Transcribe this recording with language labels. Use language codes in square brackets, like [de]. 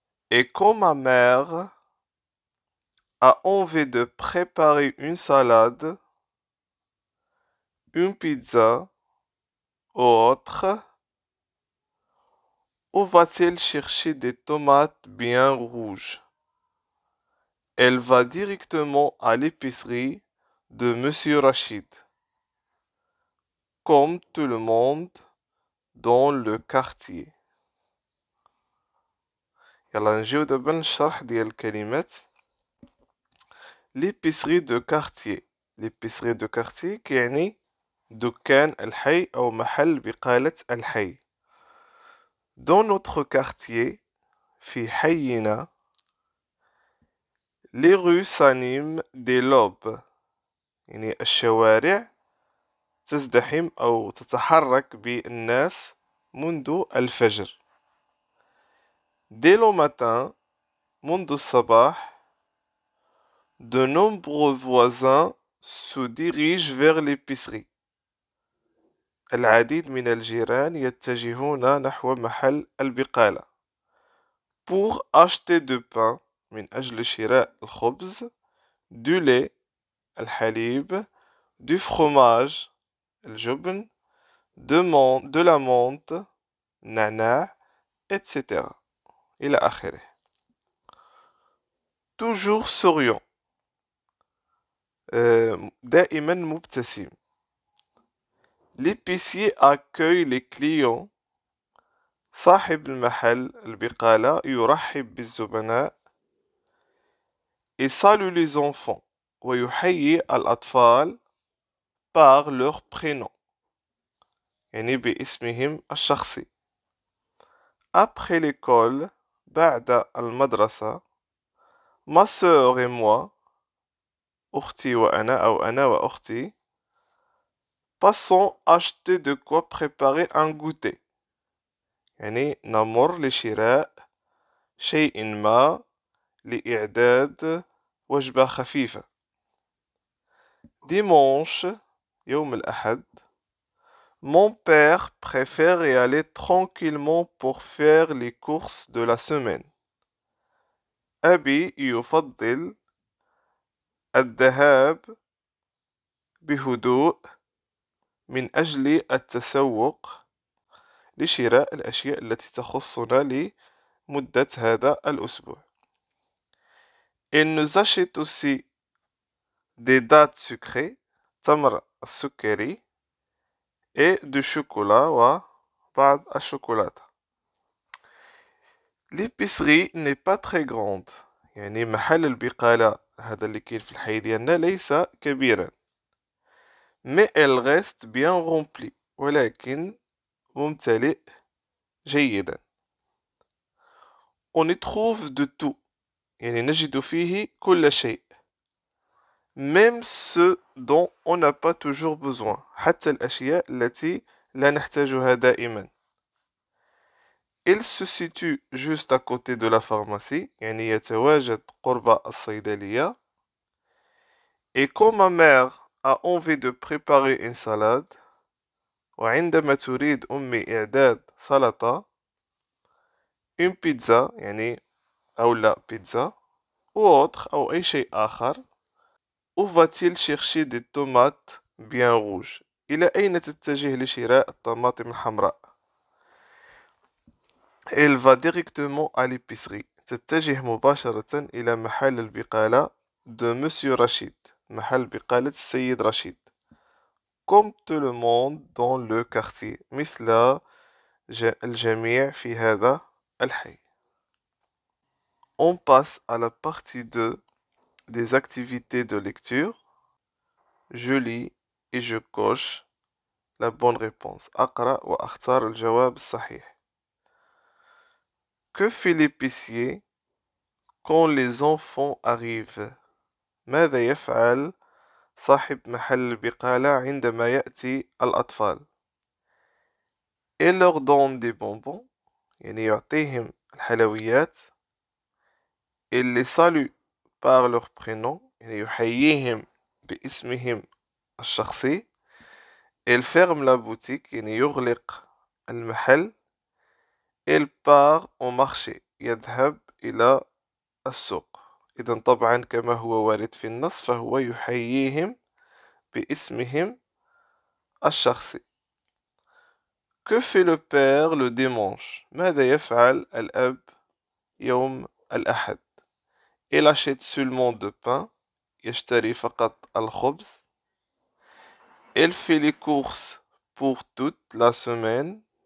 [fr] Et quand ma mère a envie de préparer une salade, une pizza ou autre, où va-t-elle chercher des tomates bien rouges? Elle va directement à l'épicerie de Monsieur Rachid, comme tout le monde dans le quartier. [ar] يلا نجيو دابا للشرح ديال الكلمات. [fr] l'épicerie de quartier. l'épicerie de quartier [ar] كيعني دكان الحي أو محل بقالة الحي. [fr] Dans notre quartier, [ar] في حينا, [fr] les rues s'animent dès l'aube. [ar] يعني الشوارع تزدحم أو تتحرك بالناس منذ الفجر. [fr] Dès le matin, [ar] منذ الصباح, [fr] de nombreux voisins se dirigent vers l'épicerie. [ar] العديد من الجيران يتجهون نحو محل البقالة. [fr] Pour acheter du pain, [ar] من أجل شراء الخبز, [fr] du lait, الحليب, du fromage, الجبن, de la menthe, نعناع, etc. [ar] إلى آخره. [fr] Toujours souriant. [ar] دائما مبتسم. [fr] L'épicier accueille les clients. [ar] صاحب المحل البقالة يرحب بالزبناء. [fr] Et salue les enfants. [ar] ويحيي الأطفال [fr] par leur prénom. [ar] يعني باسمهم الشخصي. [fr] Après l'école, [ar] بعد المدرسة, [fr] ma sœur et moi, [ar] أختي وأنا أو أنا وأختي, [fr] passons acheter de quoi préparer un goûter. [ar] يعني نمر لشراء شيء ما لإعداد وجبة خفيفة. dimanche يوم الأحد [fr] mon père préfère y aller tranquillement pour faire les courses de la semaine [ar] أبي يفضل الذهاب بهدوء من أجل التسوق لشراء الأشياء التي تخصنا لمدة هذا الأسبوع. [fr] Il nous achète aussi des dattes sucrées, [ar] تمر السكري, [fr] et du chocolat [ar] وبعض الشوكولاتة. [fr] L'épicerie n'est pas très grande. [ar] يعني محل البقالة هذا اللي كاين في الحي ديالنا ليس كبيرا. [fr] Mais elle reste bien remplie. [ar] ولكن ممتلئ جيدا. [fr] On y trouve de tout. [ar] يعني نجد فيه كل شيء. [fr] Même ce dont on n'a pas toujours besoin. [ar] حتى الأشياء التي لا نحتاجها دائما. [fr] Il se situe juste à côté de la pharmacie. [ar] يعني يتواجد قرب الصيدلية. [fr] Et quand ma mère a envie de préparer une salade, [ar] وعندما تريد أمي إعداد سلطة, [fr] une pizza [ar] يعني أو لا بيتزا, [fr] ou autre [ar] أو أي شيء آخر, [fr] où va-t-il chercher des tomates bien rouges? [ar] إلى أين تتجه لشراء الطماطم الحمراء؟ [fr] Elle va directement à l'épicerie. [ar] تتجه مباشرة إلى محل البقالة [fr] de Monsieur Rachid. [ar] محل بقالة السيد رشيد. [fr] Comme tout le monde dans le quartier. [ar] مثل الجميع في هذا الحي. [fr] On passe à la partie 2 des activités de lecture. Je lis et je coche la bonne réponse. [ar] أقرأ وأختار الجواب الصحيح. [fr] Que fait l'épicier quand les enfants arrivent? [ar] ماذا يفعل صاحب محل البقالة عندما يأتي الأطفال؟ [fr] Il leur donne des bonbons. [ar] يعني يعطيهم الحلويات. [fr] Il les salue par leur prénom. [ar] يعني يحييهم باسمهم الشخصي. [fr] Il ferme la boutique. [ar] يعني يغلق المحل. [fr] Il part au marché. [ar] يذهب إلى السوق. إذا طبعا كما هو وارد في النص فهو يحييهم باسمهم الشخصي. [fr] Que fait le père le dimanche? [ar] ماذا يفعل الأب يوم الأحد؟ [fr] Il achète seulement de pain. [ar] يشتري فقط الخبز. [fr] Il fait les courses pour toute la semaine.